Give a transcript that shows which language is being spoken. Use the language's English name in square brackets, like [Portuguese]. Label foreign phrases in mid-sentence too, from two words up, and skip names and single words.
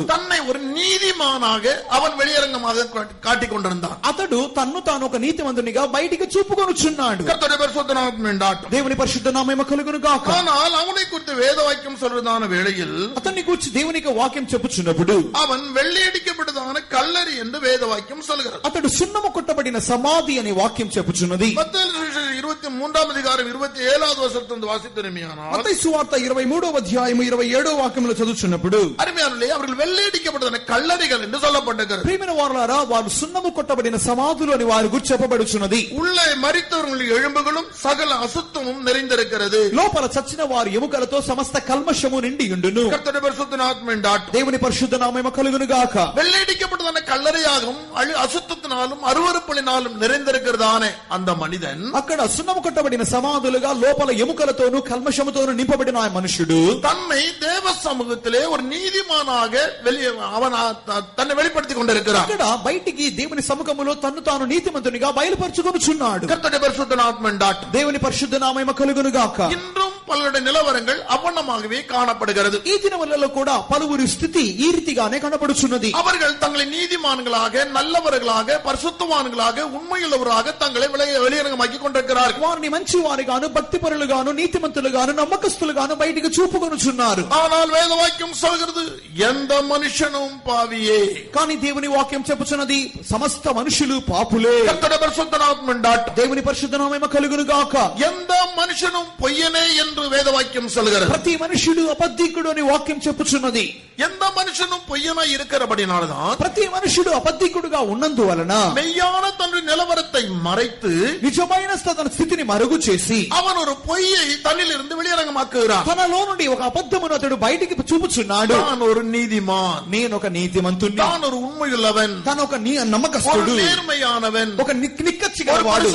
[Tamil] தன்னை ஒரு நீதிமானாக அவன் வெளியரங்கமாக காட்டிக் கொண்டிருந்தான். [Telugu] అతడు తన్ను తాను ఒక నీతిమంతునిగా బయటికి చూపుకొనుచున్నాడు. [Tamil] கர்த்தருடைய பரிசுத்த நாமம் உண்டாகட்டும். [Telugu] దేవుని పరిశుద్ధ నామము కలుగును గాక. [Tamil] ஆனால் அவனை குறித்து வேத வாக்கியம் சொல்றதான வேளையில் [Telugu] అతన్ని గురించి దేవుని యొక్క వాక్యం చెప్పుచున్నప్పుడు [Tamil] அவன் வெள்ளையடிக்கப்பட்டதான கல்லறை என்று வேத வாக்கியம் சொல்கிறது. [Telugu] అతడు సున్నము కొట్టబడిన సమాధి అనే వాక్యం చెప్పుచున్నది. [Tamil] மத்தேயு 23வ அதிகாரம் 27வ வசனந்தோ வாசிதுனியானால் [Telugu] మత్తయి సువార్త 23వ అధ్యాయము 27వ వాక్యములో చదువుచున్నప్పుడు [Tamil] அருமையானவர்களே அவர்கள் வெள்ளையடிக்கப்பட்டதான கல்லறைகள் என்று சொல்லப்பட்டிருக்கிறது. [Telugu] ప్రియమైన వారలారా వారు సున్నము కొట్టబడిన సమాధులు అని వారి గురించి చెప్పబడుచున్నది. [Tamil] உள்ளே மரித்தவர்களுடைய எலும்புகளும் சகல அசுத்தமும் நிறைந்திருக்கிறது. [Telugu] లోపల చచ్చిన వారి ఎముకలతో సమస్త కల్మషము నిండి ఉండును. [Tamil] கர்த்தருடைய பரிசுத்த நாமம் உண்டாகட்டும். [Telugu] దేవుని పరిశుద్ధ నామము కలుగును గాక. [Tamil] வெள்ளையடிக்கப்பட்டதான கல்லறையாகவும் அசுத்தத்தினாலும் அருவருப்புகளினாலும் நிறைந்திருக்கிறதானே அந்த மனிதன் [Telugu] అక్కడ సున్నము కొట్టబడిన సమాధులుగా లోపల ఎముకలతోనూ కల్మషముతోనూ నింపబడిన ఆ మనుషుడు [Tamil] தன்னை தேவ சமூகத்திலே ஒரு நீதிமானாக அவன் தன்னை வெளிப்படுத்திக் கொண்டிருக்கிறான். [Telugu] అక్కడ బయటికి దేవుని సముఖములో తన్ను తాను నీతిమంతునిగా బయలుపరుచుకొనుచున్నాడు. [Tamil] கர்த்தருடைய பரிசுத்த நாமம் உண்டாகட்டும். [Telugu] దేవుని పరిశుద్ధ నామము కలుగును గాక. [Tamil] இன்றும் பலருடைய நிலவரங்கள் அவண்ணமாகவே காணப்படுகிறது. [Telugu] ఈ దినములలో కూడా పలువురి స్థితి ఈ రీతిగానే కనబడుచున్నది. [Tamil] அவர்கள் தங்களை நீதிமான்களாக நல்லவர்களாக பரிசுத்தவான்களாக உண்மையுள்ளவராக தங்களை வெளியரங்கமாக்கி கொண்டிருக்கிறார்கள். [Telugu] వారిని మంచి వారిగాను భక్తిపరులుగాను నీతిమంతులుగాను నమ్మకస్తులుగాను బయటికి చూపుకొనుచున్నారు. [Tamil] ஆனால் வேத వాక్యం சொல்கிறது எந்த மனுஷனும் பாவியே. [Telugu] కానీ దేవుని వాక్యం చెప్పుచున్నది సమస్త మనుషులు పాపులే. [Tamil] கர்த்தருடைய பரிசுத்த நாமம் உண்டாகட்டும். [Telugu] దేవుని పరిశుద్ధ నామము కలుగును గాక. [Tamil] எந்த மனுஷனும் பொய்யனே என்று வேத வாக்கியம் சொல்கிறது. [Telugu] ప్రతి మనుషుడు అబద్ధికుడు అని వాక్యం చెప్పుచున్నది. [Tamil] எந்த மனுஷனும் பொய்யனாய் இருக்கிறபடினால்தான் [Telugu] ప్రతి మనుషుడు అబద్ధికుడుగా ఉన్నందువలన [Tamil] மெய்யான தன்னுடைய நிலவரத்தை மறைத்து [Telugu] నిజమైన తన స్థితిని మరుగు చేసి [Tamil] அவன் ஒரு பொய்யை தன்னிலிருந்து வெளியரங்கமாக்குகிறான். [Telugu] తనలో నుండి ఒక అబద్ధమును అతడు బయటికి చూపుచున్నాడు. [Tamil] நான் ஒரு நீதிமான், [Telugu] నేను ఒక నీతిమంతుణ్ణి, [Tamil] நான் ஒரு உண்மையுள்ளவன், [Telugu] తను ఒక నమ్మకస్తుడు, [Tamil] ஒரு நேர்மையானவன், [Telugu] ఒక నిక్కచ్చిగా [Tamil] ஒரு [Telugu] వాడు,